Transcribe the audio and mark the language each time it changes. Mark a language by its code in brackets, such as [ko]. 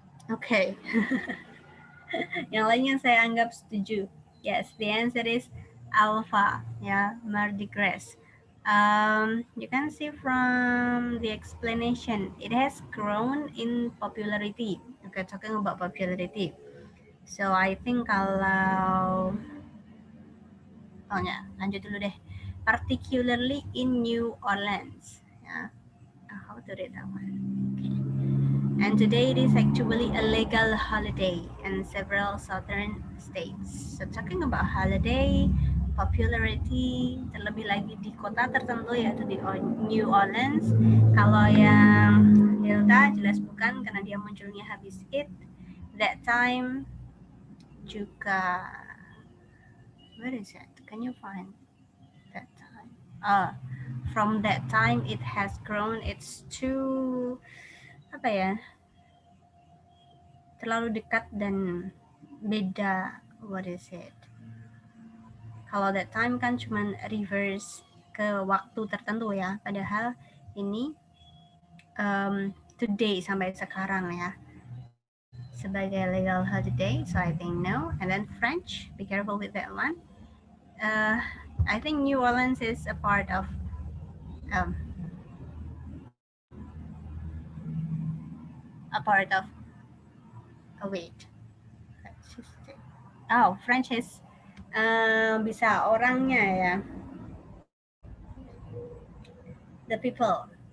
[en] Okay. [id] Yang lainnya saya anggap setuju. [en] Yes, the answer is Alpha, ya, Mardi Gras. You can see from the explanation, it has grown in popularity Okay, talking about popularity. So I think [id] kalau lanjut dulu deh. [en] Particularly in New Orleans. Ya. How to read that one? Okay. And today it is actually a legal holiday in several southern states. So talking about holiday, popularity, [id] terlebih lagi di kota tertentu yaitu di New Orleans. Kalau yang Hilda jelas bukan karena dia munculnya habis it. [en] That time juga, where is it? Can you find that time? From that time it has grown. It's too [id] apa ya? Terlalu dekat dan beda. [en] What is it? [id] Kalau [en] that time [id] kan cuman reverse ke waktu tertentu ya, padahal ini [en] today [id] sampai sekarang ya sebagai [en] legal holiday. So I think no. And then French, be careful with that one. I think New Orleans is a part of um, a part of. Oh wait, oh French is [id] bisa orangnya ya, [en] the people.